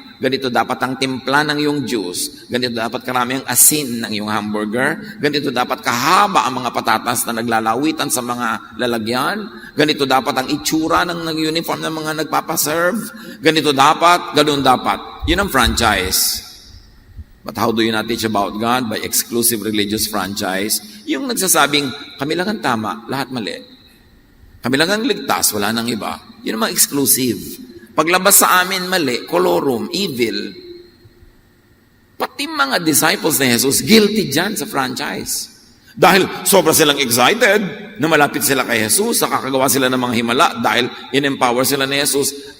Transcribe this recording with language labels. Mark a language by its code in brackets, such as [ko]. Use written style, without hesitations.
[tl] Ganito dapat ang timpla ng iyong juice. Ganito dapat karami ang asin ng iyong hamburger. Ganito dapat kahaba ang mga patatas na naglalawitan sa mga lalagyan. Ganito dapat ang itsura ng uniform ng mga nagpapaserve. Ganito dapat, ganun dapat. Yun ang franchise. [en] But how do you not teach about God? By exclusive religious franchise. [tl] Yung nagsasabing, kami lang ang tama, lahat mali. Kami lang ang ligtas, wala nang iba. Yun ang mga exclusive. Paglabas sa amin, mali, kolorum, evil. Pati mga disciples ni Jesus, guilty dyan sa franchise. Dahil sobra silang excited na malapit sila kay Jesus, nakakagawa sila ng mga himala dahil in-empower sila ni Jesus.